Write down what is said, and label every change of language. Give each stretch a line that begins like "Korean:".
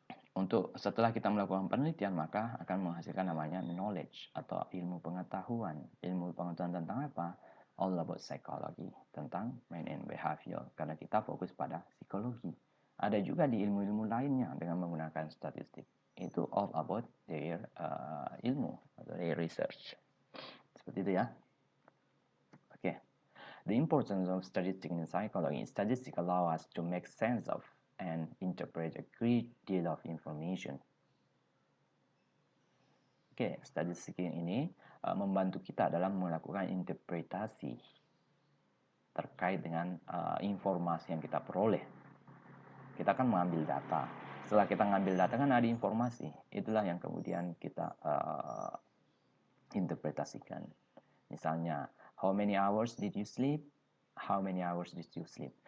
Indonesian: Untuk setelah kita melakukan penelitian, maka akan menghasilkan namanya knowledge atau ilmu pengetahuan. Ilmu pengetahuan tentang apa?
English: All about psychology,
Indonesian: tentang
English: mind and behavior.
Indonesian: Karena kita fokus pada psikologi. Ada juga di ilmu-ilmu lainnya dengan menggunakan statistik. Itu
English: all about their
Indonesian: ilmu atau
English: their research.
Indonesian: Seperti itu ya. Oke.
English: The importance of statistics in psychology. Statistics allow us to make sense of and interpret a great deal of information.
Indonesian: Oke, statistik ini membantu kita dalam melakukan interpretasi terkait dengan informasi yang kita peroleh. Kita kan mengambil data. Setelah kita mengambil data kan ada informasi. Itulah yang kemudian kita interpretasikan. Misalnya,
English: how many hours did you sleep? How many hours did you sleep?